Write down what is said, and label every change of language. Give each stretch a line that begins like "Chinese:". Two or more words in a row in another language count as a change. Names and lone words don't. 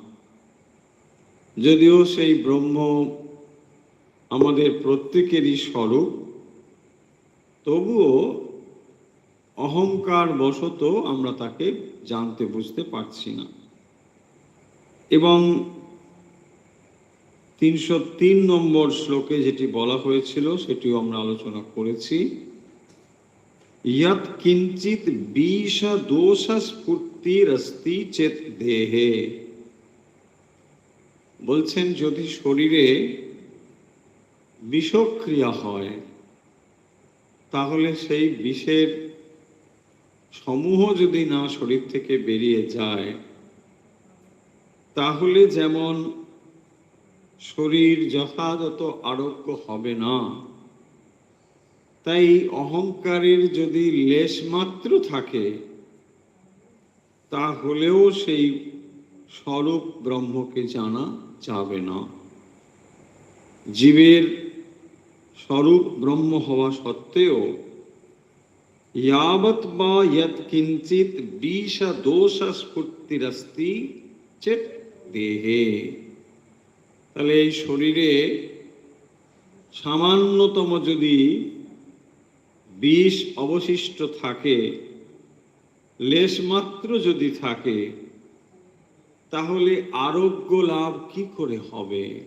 Bangla: যদিও সেই ব্রহ্ম আমাদের প্রত্যেকেরই স্বরূপ, তবুও অহংকার বশত আমরা তাকে জানতে বুঝতে পারছি না। এবং 303 নম্বর শ্লোকে যেটি বলা হয়েছিল সেটিও আমরা আলোচনা করেছি।
Sanskrit: यत् किंचित विष दोष स्फूर्तिरस्ति चेत देहे,
Bangla: বলছেন যদি শরীরে বিষক্রিয়া হয় তাহলে সেই বিষের সমূহ যদি না শরীর থেকে বেরিয়ে যায় তাহলে যেমন শরীর যথাযথ আরোগ্য হবে না, তাই অহংকারের যদি লেশ মাত্র থাকে তাহলেও সেই স্বরূপ ব্রহ্মকে জানা যাবে না। জীবের স্বরূপ ব্রহ্ম হওয়া সত্ত্বেও यावत বা
Sanskrit: यत् किंचित বিষ দোষ স্ফূর্তিরস্তি চেত দেহে,
Bangla: তাহলে এই শরীরে সামান্যতম যদি বিষ অবশিষ্ট থাকে, লেশমাত্র যদি থাকে, তাহলে আরোগ্য লাভ কি করে হবে?